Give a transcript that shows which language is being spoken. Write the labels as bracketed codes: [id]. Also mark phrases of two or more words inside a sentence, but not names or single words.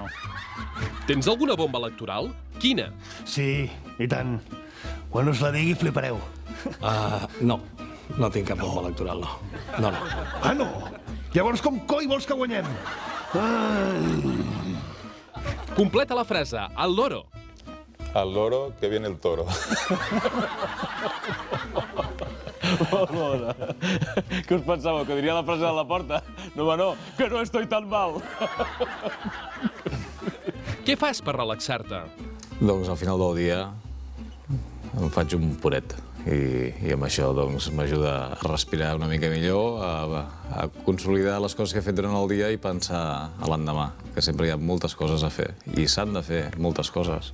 [ca] Tens alguna bomba electoral? Quina? Sí, i tant. Quan us la digui, flipareu. No tinc cap bomba electoral, no. No. Ah, no? Llavors com coi vols que guanyem? Completa la frase, al loro. [es] Al loro que viene el toro. [ca] Què us pensàveu, que diria la frase de la porta? No, home, no, [es] que no estoy tan mal. [ca] Què fas per relaxar-te? Doncs al final del dia em faig un puret i amb això doncs m'ajuda a respirar una mica millor, a consolidar les coses que he fet durant el dia i pensar a l'endemà, que sempre hi ha moltes coses a fer i s'han de fer moltes coses.